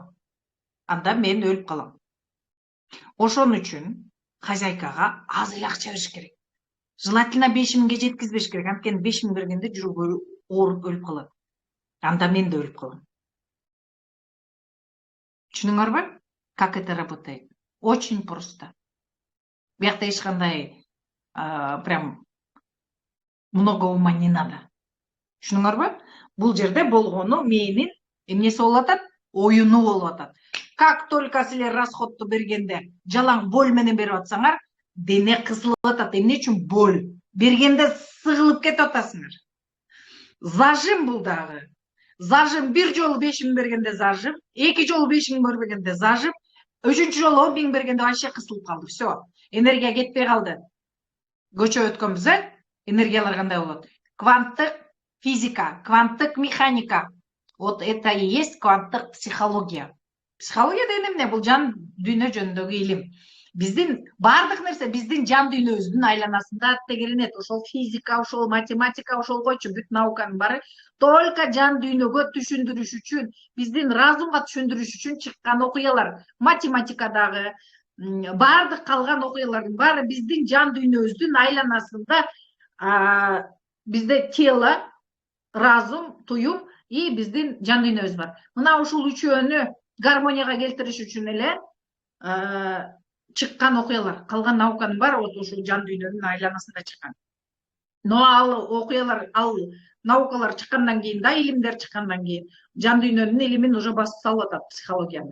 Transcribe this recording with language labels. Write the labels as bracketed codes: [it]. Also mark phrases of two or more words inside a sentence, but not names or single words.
[ky] Анда мен өлүп калам. Ошон үчүн хозяйкага аз эле акча бериш керек. Желательно 5 миңге жеткизбеш керек. Анткени 5 миң бергенде жүрөгү ооруп өлүп калат. Анда мен да өлүп калам. Түшүнүңөрбү? [ru] Как это работает? Очень просто. [ky] Биякта эч кандай [ru] прям много ума не надо. [ky] Түшүнүңөрбү? Бул жерде болгону менин эмнеси болуп атат? Оюну болуп атат. [ru] Как только [ky] силер расходту бергенде жалаң боль менен берип атсаңар, дене кысылып атат. Эмне үчүн? Боль. Бергенде сыгылып кетип атасыңар. Зажим бул дагы. Зажим бир жолу 5 миң бергенде зажим, 2 жолу 5 миң бергенде зажим, 3-чү жолу 10 миң бергенде вообще кысылып калды. Все. Энергия кетпей калды. Көчө өткөнбүз, энергиялар кандай болот? Кванттык физика, кванттык механика. [ru] Вот это и есть [ky] кванттык психология. Психология деген эмне? Бул жан дүйнө жөнүндөгү илим. Биздин бардык нерсе биздин жан дүйнөбүздүн айланасында тегеренет. Ошол физика, ошол математика, ошол койчу бүт науканын баары только жан дүйнөгө түшүндүрүш үчүн, биздин разумга түшүндүрүш үчүн чыккан окуялар. Математикадагы бардык калган окуялардын баары биздин жан дүйнөбүздүн айланасында, бизде тело, разум, туюм и биздин жан дүйнөбүз бар. Мына ушул үчөөнү гармонияга келтириш үчүн эле чыккан окуялар. Калган науканын баары ушул жан дүйнөнүн айланасында чыккан. Но ал окуялар, ал наукалар чыккандан кийин да, илимдер чыккандан кийин жан дүйнөнүн илимин уже басып салып атат психологияны.